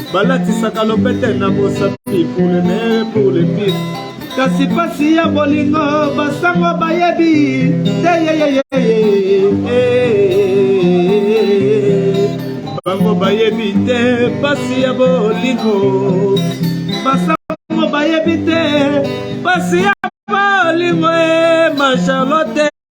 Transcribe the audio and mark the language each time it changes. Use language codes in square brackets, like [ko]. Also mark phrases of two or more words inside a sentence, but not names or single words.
[ln] Balatisaka lopete na bosapi [fr] pour le meilleur, pour le pire. [ln] Kasi pasi ya bolingo, basango bayebi te, ye, ye, ye, ye, ye. Bango bayebi te, pasi ya bolingo. Basango bayebi te, pasi ya bolingo, eh, ma Charlotte.